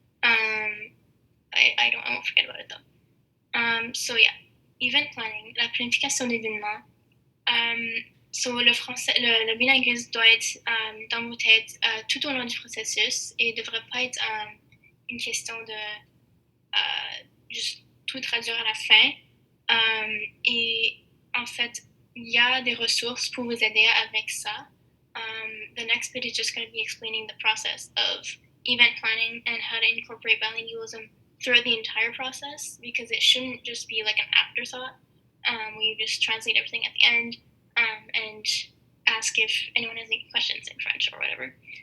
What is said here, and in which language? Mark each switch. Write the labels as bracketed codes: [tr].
[en] I won't forget about it though. So yeah, event planning, [fr] la planification d'événements. So le bilinguisme doit être dans vos têtes tout au long du processus et ne devrait pas être une question de juste tout traduire à la fin. Et en fait, il y a des ressources pour vous aider avec ça. [en] The next bit is just going to be explaining the process of event planning and how to incorporate bilingualism throughout the entire process, because it shouldn't just be like an afterthought where you just translate everything at the end and ask if anyone has any questions in French or whatever.